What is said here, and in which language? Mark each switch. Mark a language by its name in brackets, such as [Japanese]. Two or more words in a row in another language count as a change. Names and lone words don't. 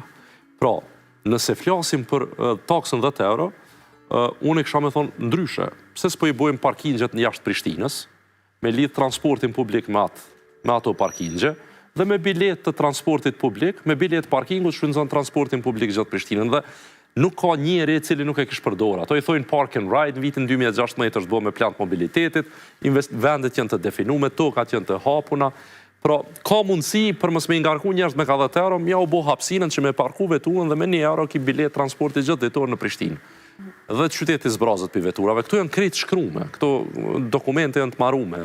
[Albanian] Pra, nëse flasim për taksën 10 euro, unë e kësha me thonë ndryshe. Pse s'po i bojmë parkingjet në jashtë Prishtinës, me lidh transportin publik me ato parkingje, dhe me bilet të transportit publik, me bilet parkingut shfrytëzon transportin publik gjatë Prishtinën. Dhe nuk ka njeri i cili nuk e kish përdorur. Ato i thojnë [English] park and ride, [Albanian] në vitin 2016 është bërë me plan të mobilitetit, vendet janë të definuar, tokat janë të hapuna. Pra, ka mundësi për mos me ngarku njerëz me 10 euro, mja u bë hapësinën që me parku veturën dhe me 1 euro ki bilet transporti gjatë ditore në Prishtinë. Dhe qyteti zbrazët për veturave. Këto janë krejt shkrume, këto dokumente janë të marrume.